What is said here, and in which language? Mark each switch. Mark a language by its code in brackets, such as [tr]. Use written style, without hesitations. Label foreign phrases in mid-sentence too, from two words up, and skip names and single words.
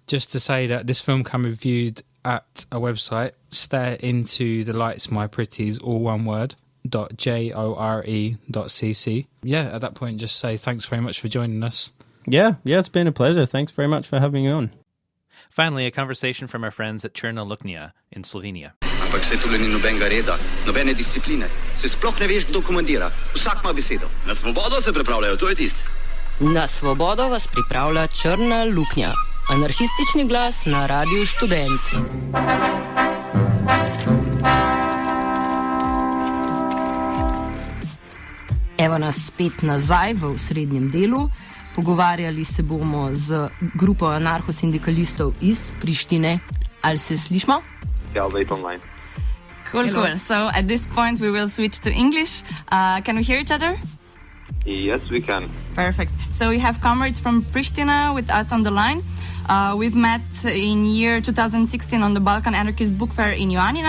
[en] Just to say that this film can be viewed at a website, Stare Into the Lights, My Pretties, all one word, .jore.cc. Yeah, at that point, just say thanks very much for joining us. Yeah, it's been a pleasure. Thanks very much for having me on. Finally, a conversation from our friends at Črna Luknja in Slovenia. [sl] Ampak se tule ni nobenega reda, nobene discipline. Se sploh ne veš, kdo komandira. Vsak ima besedo. Na svobodo se pripravljajo, to je tisto. Na svobodo vas pripravlja Črna Luknja. Anarhistični glas na Radiu Študent. Evo nas spet nazaj v osrednjem delu. Pogovarjali se bomo z grupo anarcho-sindikalistov iz Prištine. Ali se slišmo? [en] Yeah, I'll wait online. Cool. So at this point we will switch to English. Can we hear each other? Yes, we can. Perfect. So we have comrades from Pristina with us on the line. We've met in year 2016 on the Balkan Anarchist Book Fair in Ioannina.